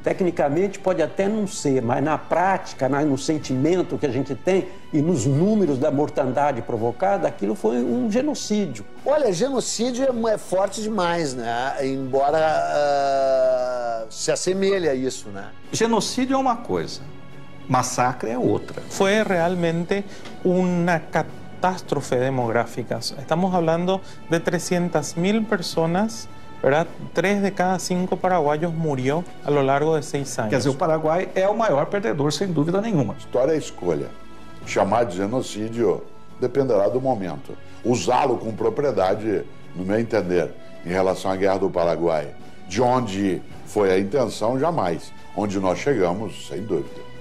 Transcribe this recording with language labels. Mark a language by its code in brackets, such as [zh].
[pt] Tecnicamente pode até não ser, mas na prática, no sentimento que a gente tem e nos números da mortandade provocada, aquilo foi um genocídio. Olha, genocídio é forte demais, né? Embora se assemelhe a isso, né? Genocídio é uma coisa. Massacre é outra. [es] Fue realmente una catástrofe demográfica. Estamos hablando de 300.000 personas, ¿verdad? 3 de cada 5 paraguaios murió a lo largo de 6 anos. [pt] Quer dizer, o Paraguai é o maior perdedor, sem dúvida nenhuma. História é escolha. Chamar de genocídio dependerá do momento. Usá-lo com propriedade, no meu entender, em relação à Guerra do Paraguai, de onde foi a intenção, jamais. Onde nós chegamos, sem dúvida.